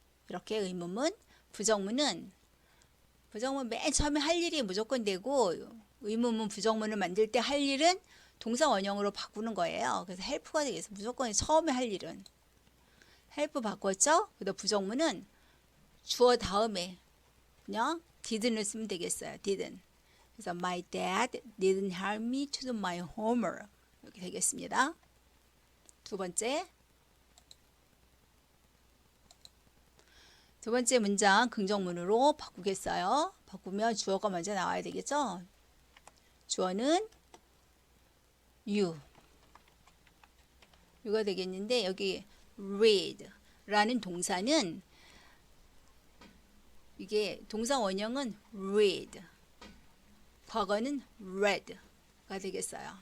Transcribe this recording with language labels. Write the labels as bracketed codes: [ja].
[ko] 이렇게 의문문, 부정문은 맨 처음에 할 일이 무조건 되고 의문문, 부정문을 만들 때 할 일은 동사 원형으로 바꾸는 거예요. 그래서 help가 되겠어. 무조건 처음에 할 일은. help 바꿨죠? 그다음 부정문은 주어 다음에 그냥 didn't을 쓰면 되겠어요. [en] didn't. [ko] 그래서 [en] my dad didn't help me to do my homework. [ko] 이렇게 되겠습니다. 두 번째 문장 긍정문으로 바꾸겠어요. 바꾸면 주어가 먼저 나와야 되겠죠? 주어는 you가 되겠는데 여기 read라는 동사는 이게 동사 원형은 read, 과거는 read가 되겠어요.